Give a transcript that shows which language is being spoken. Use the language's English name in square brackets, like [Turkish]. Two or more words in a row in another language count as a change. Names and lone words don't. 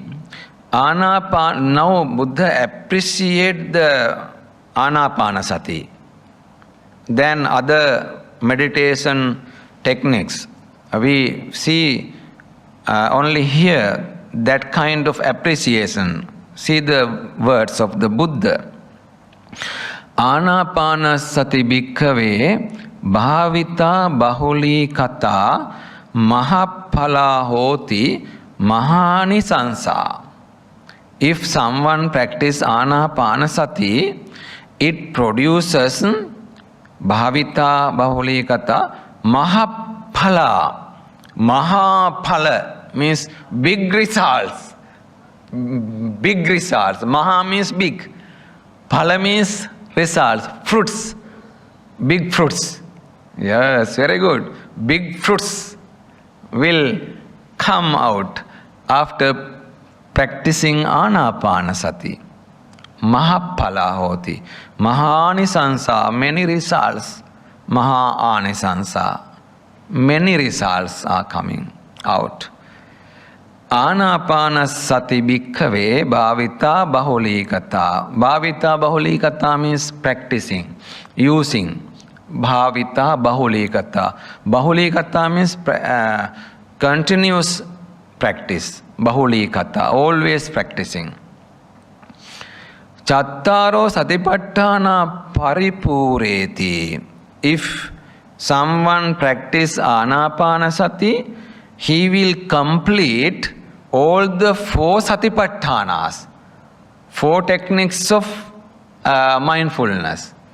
[English] Now Buddha appreciate the Anapanasati than other meditation techniques. We see only here that kind of appreciation. See the words of the Buddha. [Pali] Anapanasati bhikkhave bhavita bahuli kata mahaphala hoti mahani sansa. [English] If someone practices Anapanasati, it produces [Pali] bhavita bahuli kata mahaphala. [English] Mahaphala means big results. Big results. Maha means big. Phala means results, fruits. Big fruits. Yes, very good. Big fruits will come out. after practicing Anapanasati, [Pali] Mahapala hoti, Mahanisansa, [English] many results, Mahanisansa, many results are coming out. [Pali] Anapanasati bhikkhave bhavita bahulikata. Bhavita bahulikata [English] means practicing, using. [Pali] Bhavita bahulikata. [English] Bahulikata means continuous practice. [Pali] Bahulikata, always practicing. Chattaro satipatthana paripureti. [English] If someone practice Anapanasati, he will complete all the 4 satipatthanas, 4 techniques of mindfulness.